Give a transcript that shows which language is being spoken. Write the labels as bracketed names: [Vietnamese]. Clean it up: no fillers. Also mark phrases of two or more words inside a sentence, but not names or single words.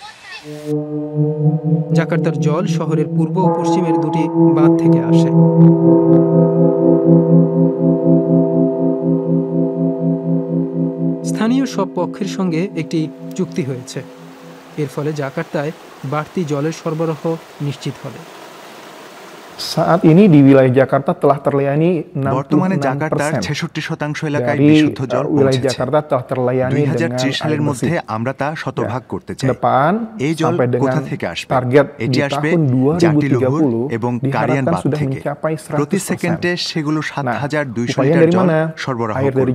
[Bangla] জাকার্তার জল শহরের পূর্ব ও পশ্চিমের দুটি বাঁধ থেকে আসে। স্থানীয় সব পক্ষের সঙ্গে একটি চুক্তি হয়েছে। এর ফলে জাকার্তায় বাড়তি জলের সরবরাহ নিশ্চিত হবে। [Indonesian] Saat ini di wilayah Jakarta telah terlayani 66%. [Bangla] বর্তমানে জাকার্তার 66% এলাকায় বিশুদ্ধ জল পৌঁছেছে। 2030 সালের মধ্যে আমরা তা শতভাগ করতে চাই। এই জল কোথা থেকে আসবে? এটি আসবে জাতিলুহুর এবং কারিয়ান বাঁধ থেকে। প্রতি সেকেন্ডে সেগুলো 7,200 লিটার জল সরবরাহ করবে।